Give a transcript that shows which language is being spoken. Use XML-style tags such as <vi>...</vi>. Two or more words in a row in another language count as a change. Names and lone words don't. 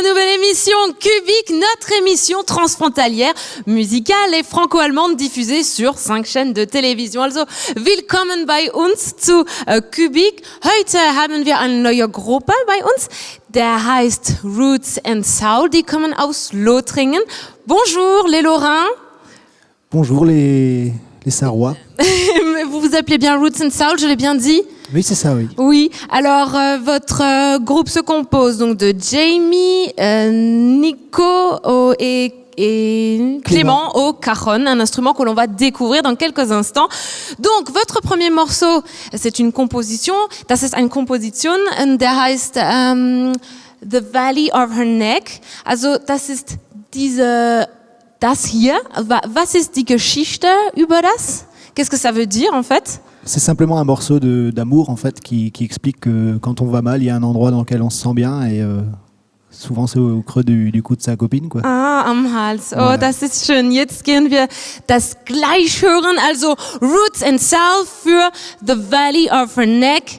<fr>nouvelle émission Cubic, notre émission transfrontalière, musicale et franco-allemande diffusée sur 5 chaînes de télévision.</fr> <de>Also, willkommen bei uns zu Cubic. Heute haben wir eine neue Gruppe bei uns, der heißt Roots and Soul, die kommen aus Lothringen.</de> <fr>Bonjour les Lorrains. Bonjour les Sarrois. Vous vous appelez bien Roots and Soul, je l'ai bien dit? Oui, c'est ça, oui. Oui, alors votre groupe se compose donc de Jamie, Nico et Clément au cajon, un instrument que l'on va découvrir dans quelques instants. Donc, votre premier morceau, c'est une composition,</fr> <de>das ist eine Komposition, der heißt The Valley of Her Neck. Also, das ist das hier. Was ist die Geschichte über das?</de> <fr>Qu'est-ce que ça veut dire, en fait? C'est simplement un morceau d'amour en fait qui explique que quand on va mal, il y a un endroit dans lequel on se sent bien et souvent c'est au creux du cou de sa copine, quoi.</fr> <de>Ah, am Hals. Oh, das ist schön. Jetzt gehen wir das gleich hören. Also Roots and Soul für The Valley of Her Neck.</de>